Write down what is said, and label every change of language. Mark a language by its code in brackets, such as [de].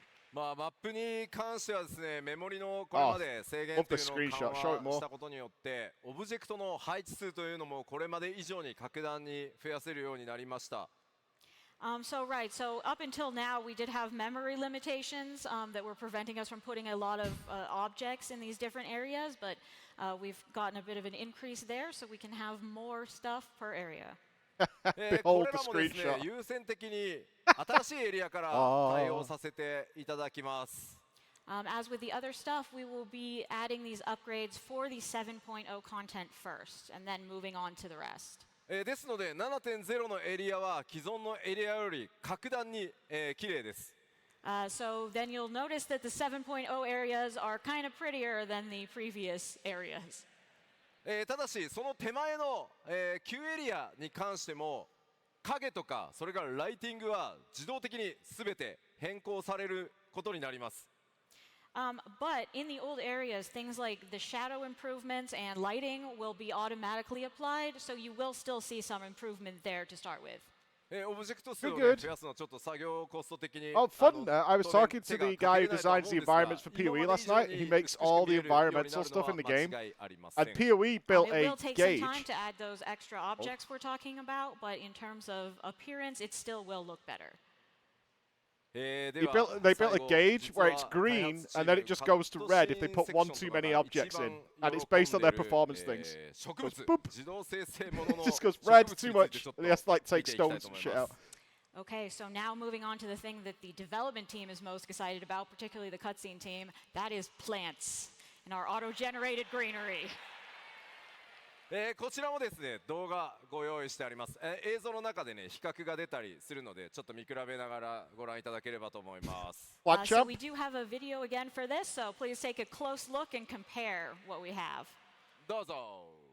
[ja] まあマップに関してはですね、メモリのこれまで制限というのを緩和したことによって、オブジェクトの配置数というのもこれまで以上に格段に増やせるようになりました。 [en] So up until now, we did have memory limitations that were preventing us from putting a lot of objects in these different areas, but we've gotten a bit of an increase there, so we can have more stuff per area. [ja] これらもですね、優先的に新しいエリアから対応させていただきます。 [en] As with the other stuff, we will be adding these upgrades for the 7.0 content first, and then moving on to the rest. [ja] ですので 7.0 のエリアは既存のエリアより格段に綺麗です。 [en] So then you'll notice that the 7.0 areas are kind of prettier than the previous areas. [ja] ただしその手前の旧エリアに関しても影とかそれからライティングは自動的に全て変更されることになります。 [en] But in the old areas, things like the shadow improvements and lighting will be automatically applied, so you will still see some improvement there to start with. [ja] オブジェクト数を増やすのはちょっと作業コスト的に。 [en] Oh, fun! I was talking to the guy who designs the environments for PoE last night. He makes all the environmental stuff in the game. And PoE built a It will take gauge. some time to add those extra objects we're talking about, but in terms of appearance, it still will look better. They built a gauge where it's green and then it just goes to red if they put one too many objects in, and it's based on their performance things. It goes boop. It just goes red too much, and they have to like take stones and shit out. Okay, so now moving on to the thing that the development team is most excited about, particularly the cutscene team, that is plants and our auto-generated greenery. [ja] こちらもですね動画ご用意してあります。映像の中でね比較が出たりするのでちょっと見比べながらご覧いただければと思います。 [en] So we do have a video again for this, so please take a close look and compare what we have. [ja] どうぞ。